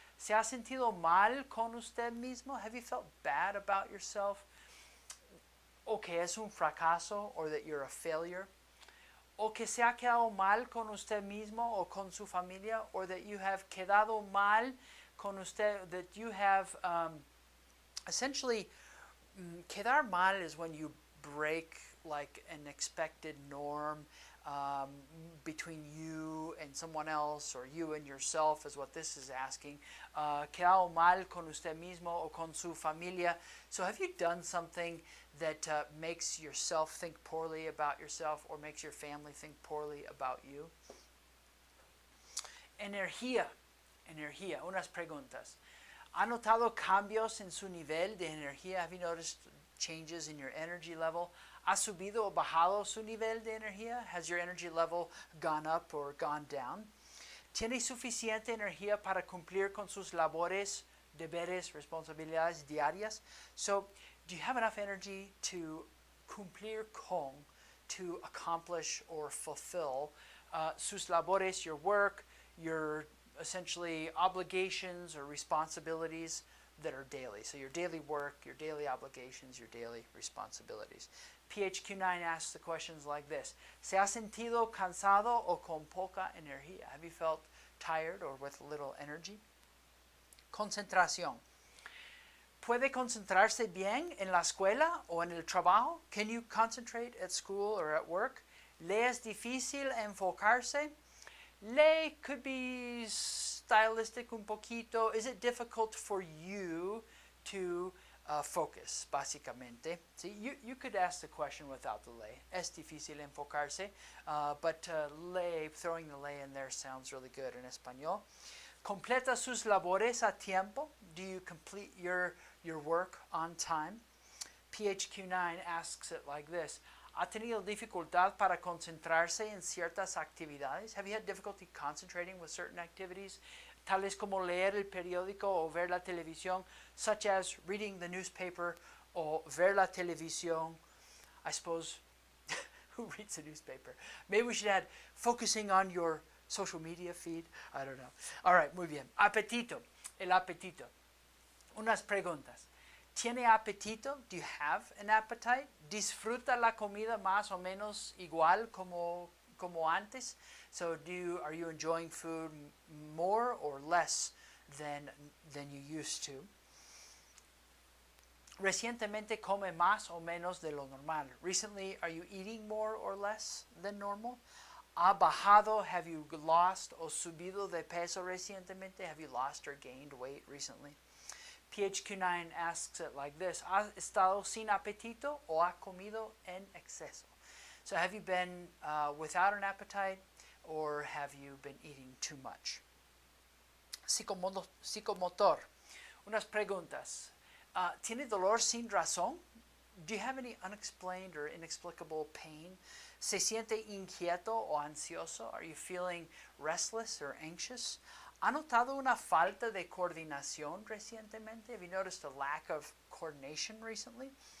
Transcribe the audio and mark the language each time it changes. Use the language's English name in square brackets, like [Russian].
[Spanish] ¿Se ha sentido mal con usted mismo? [English] Have you felt bad about yourself? [Spanish] O que es un fracaso, [English] or that you're a failure? [Spanish] O que se ha quedado mal con usted mismo o con su familia, [English] or that you have [Spanish] quedado mal con usted, [English] that you have essentially, quedar mal is when you break like an expected norm between you and someone else, or you and yourself is what this is asking. [Spanish] Quedado mal con usted mismo o con su familia. [English] So have you done something that makes yourself think poorly about yourself, or makes your family think poorly about you? [Spanish] Energia. Energia. Unas preguntas. ¿Ha notado cambios en su nivel de energía? [English] Have you noticed changes in your energy level? [Spanish] ¿Ha subido o bajado su nivel de energía? [English] Has your energy level gone up or gone down? [Spanish] ¿Tiene suficiente energía para cumplir con sus labores, deberes, responsabilidades diarias? [English] So, do you have enough energy to [Spanish] cumplir con, [English] to accomplish or fulfill [Spanish] sus labores, [English] your work, your essentially obligations or responsibilities that are daily? So your daily work, your daily obligations, your daily responsibilities. PHQ9 asks the questions like this. [Spanish] ¿Se ha sentido cansado o con poca energía? [English] Have you felt tired or with little energy? [Spanish] Concentración. ¿Puede concentrarse bien en la escuela o en el trabajo? [English] Can you concentrate at school or at work? ¿Le es difícil enfocarse? Le could be stylistic [Spanish] un poquito. [English] Is it difficult for you to focus, [Spanish] básicamente? [English] See, you could ask the question without the le. [Spanish] Es difícil enfocarse, [English] but le, throwing the le in there sounds really good in español. [Spanish] ¿Completa sus labores a tiempo? [English] Do you complete your work on time? PHQ9 asks it like this. [Spanish] ¿Ha tenido dificultad para concentrarse en ciertas actividades? [English] Have you had difficulty concentrating with certain activities? [Spanish] Tales como leer el periódico o ver la televisión, [English] such as reading the newspaper [Spanish] or ver la televisión. [English] I suppose, who reads a newspaper? Maybe we should add focusing on your social media feed. I don't know. All right, muy bien. Apetito. El apetito. Unas preguntas. [Spanish] ¿Tiene apetito? [English] Do you have an appetite? [Spanish] ¿Disfruta la comida más o menos igual como antes? [English] So are you enjoying food more or less than you used to? [Spanish] Recientemente come más o menos de lo normal. [English] Recently, are you eating more or less than normal? [Spanish] ¿Ha bajado? [English] Have you lost [Spanish] o subido de peso recientemente? [English] Have you lost or gained weight recently? PHQ9 asks it like this. [Spanish] ¿Ha estado sin apetito o ha comido en exceso? [English] So have you been without an appetite, or have you been eating too much? [Spanish] Psicomotor. Unas preguntas. ¿Tiene dolor sin razón? [English] Do you have any unexplained or inexplicable pain? [Spanish] ¿Se siente inquieto o ansioso? [English] Are you feeling restless or anxious? [Spanish] ¿Ha notado una falta de coordinación recientemente? [English] Have you noticed a lack of coordination recently?